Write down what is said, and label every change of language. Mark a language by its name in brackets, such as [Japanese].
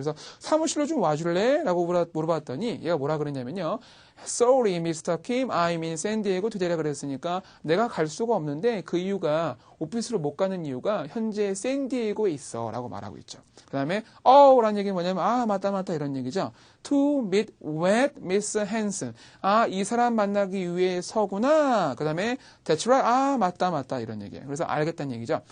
[Korean] 그래서 사무실로 좀 와줄래? 라고 물어봤더니 얘가 뭐라 그랬냐면요. [English] Sorry, Mr. Kim, I'm in San Diego today [Korean] 라 그랬으니까 내가 갈 수가 없는데 그 이유가, 오피스로 못 가는 이유가 현재 샌디에고에 있어 라고 말하고 있죠. 그 다음에 라는 얘기는 뭐냐면 맞다 이런 얘기죠. [English] To meet with Miss Hansen. [Korean] 이 사람 만나기 위해서구나. 그 다음에 [English] That's right. [Korean] 맞다 이런 얘기예요. 그래서 알겠다는 얘기죠.